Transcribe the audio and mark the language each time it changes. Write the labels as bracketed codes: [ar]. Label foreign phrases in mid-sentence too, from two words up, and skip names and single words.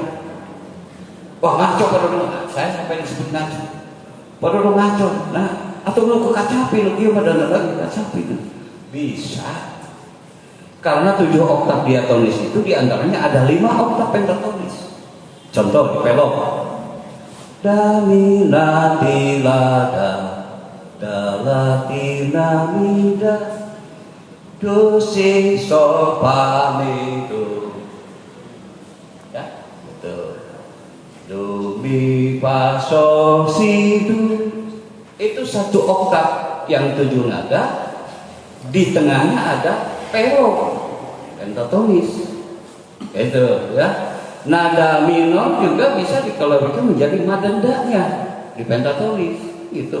[id] Wah, ngaco pada dulu. Saya sampai disebut ngaco. Pada dulu ngaco. Nah, atau lu ke kacapi, lu dia pada lagi kacapi itu bisa. Karena 7 oktav diatonis itu diantaranya ada 5 oktav pentatonis. Contoh di pelok. Damina tilada, dalatina mida, dosi sopamitu. Ya, betul. Do mi fa sol si do. Itu 1 oktav yang 7 nada, di tengahnya ada pelok pentatonis. Itu ya. Nada minor juga bisa dikolaborasikan menjadi madendanya di pentatonis gitu.